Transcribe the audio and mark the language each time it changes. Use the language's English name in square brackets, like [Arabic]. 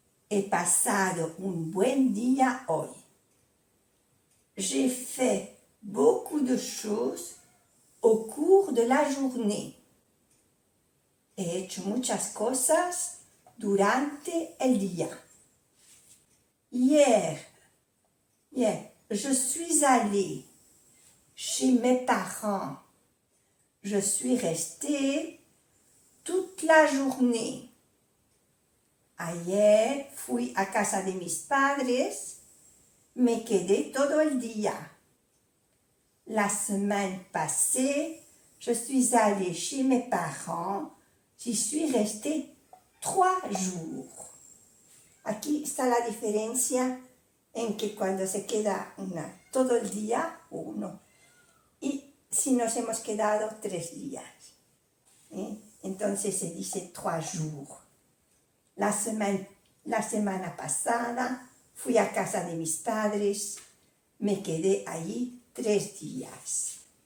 [Spanish] He pasado un buen día hoy. [French] J'ai fait beaucoup de choses au cours de la journée. [Spanish] He hecho muchas cosas durante el día. [French] Hier, je suis allée chez mes parents. Je suis restée toute la journée. [Spanish] Ayer fui a casa de mis padres. Me quedé todo el día. [French] La semaine passée, je suis allée chez mes parents. J'y suis restée 3 jours. [Spanish] Aquí está la diferencia en que cuando se queda todo el día, uno, y si nos hemos quedado 3 días. Entonces se dice [French] 3 jours. [Spanish] La semana pasada fui a casa de mis padres, me quedé allí 3 días.